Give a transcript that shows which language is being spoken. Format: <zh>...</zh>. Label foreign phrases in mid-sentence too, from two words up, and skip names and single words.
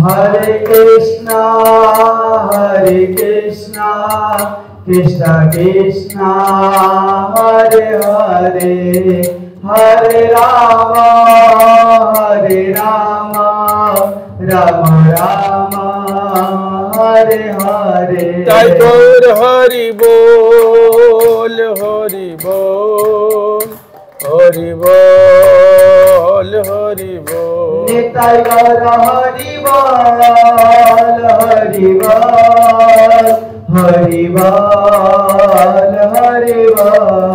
<sa>हरे कृष्ण कृष्ण कृष्ण हरे हरे हरे राम राम राम हरे हरे.</sa> <bn>তাই গৌর হরি বল, হরি বল, হরি বল, হরি বল। নিতাই গৌর হরি বল, হরি বল, হরি বল, হরি বল।</bn>